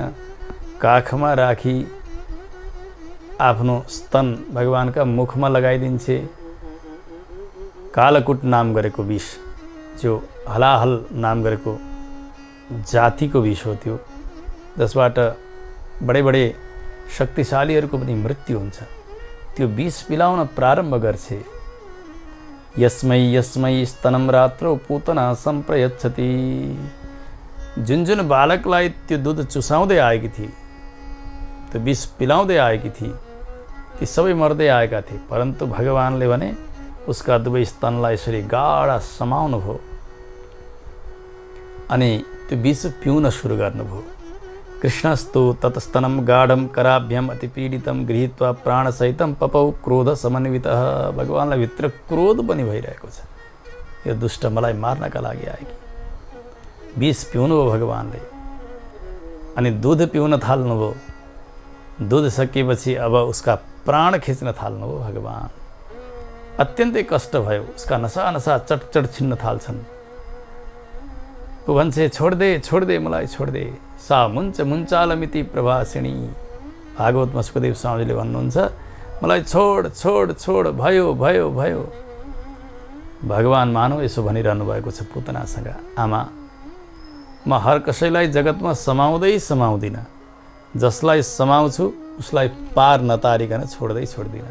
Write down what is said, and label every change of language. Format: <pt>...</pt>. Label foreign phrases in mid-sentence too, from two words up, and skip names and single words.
<ne>काखमा राखी आफ्नो स्तन भगवानका मुखमा लगाइदिन्छे। कालकुट नाम गरेको विष, जो हलाहल नाम गरेको जातिको विष हो, त्यो जसबाट बडे बडे शक्तिशालीहरूको पनि मृत्यु हुन्छ, त्यो विष पिलाउन प्रारम्भ गर्छे।</ne> <sa>यस्मै यस्मै स्तनं रात्रौ पूतना सम्प्रयच्छति।</sa> <ne>जुन जुन बालकलाई त्यो दुध चुसाउँदै आएकी थिए, त्यो विष पिलाउँदै आएकी थिए, ती सबै मर्दै आएका थिए। परन्तु भगवानले भने उसका दुवै स्तनलाई यसरी गाढा समाउनु भयो अनि त्यो विष पिउन सुरु गर्नुभयो।</ne> <sa>कृष्णस्तु ततस्तनं गाढं कराभ्यम अतिपीडितं गृहीत्वा प्राणसहितं पपौ क्रोध समन्वितः।</sa> <ne>भगवानलाई भित्र क्रोध पनि भइरहेको छ, यो दुष्ट मलाई मार्नका लागि आएकी। विष पिउनुभयो भगवानले अनि दूध पिउन थाल्नुभयो। दूध सकिएपछि अब उसका प्राण खिच्न थाल्नुभयो भगवान। अत्यन्तै कष्ट भयो। उसका नसा नसा चटचट छिन्न थाल्छन्। ऊ भन्छे, छोड्दे छोड्दे मलाई छोड्दे,</ne> <sa>सा मुञ्च मुञ्चालमिति प्रभासिणी।</sa> <ne>भागवतमा सुखदेव स्वामीले भन्नुहुन्छ, मलाई छोड छोड छोड, भयो भयो भयो। भगवान मानव यसो भनिरहनु भएको छ पुतनासँग, आमा म हर कसैलाई जगतमा समाउँदै समाउँदिनँ, जसलाई समाउँछु उसलाई पार नतारिकन छोड्दै छोड्दिनँ।</ne>